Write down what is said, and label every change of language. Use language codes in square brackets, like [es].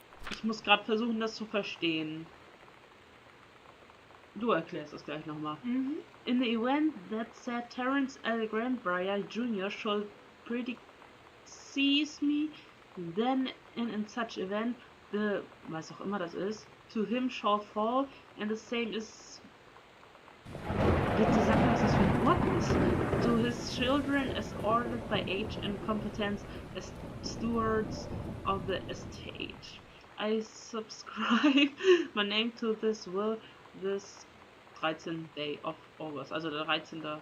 [de] Ich muss gerade versuchen, das zu verstehen. Du erklärst das gleich nochmal. [en] In the event that said Terrence L. Greenbrier Jr. shall predecease me, then in such event, the, [de] was auch immer das ist, [en] to him shall fall, and the same is... [de] Bitte sag mir, was das für ein Wort ist. [en] To his children as ordered by age and competence as stewards of the estate. I subscribe my name to this will this 13th day of August, [de] also der 13.